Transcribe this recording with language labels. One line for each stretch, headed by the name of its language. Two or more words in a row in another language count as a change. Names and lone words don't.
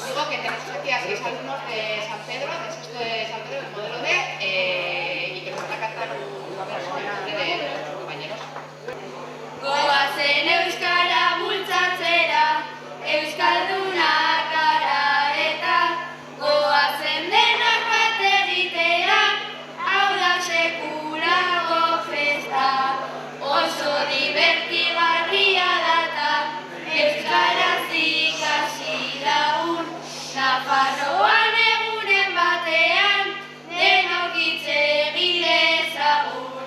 Spanish: alumnos de San Pedro, de sexto de San Pedro, el modelo D, y que nos van a cantar Goazen
Basque: euskara bultzatzera, euskaldunak gara eta goazen denak bat egitera, hau da sekulako festa, oso divertigarria data, euskaraz ikasi lagun, Nafarroan egunen batean, denok hitz egin dezagun.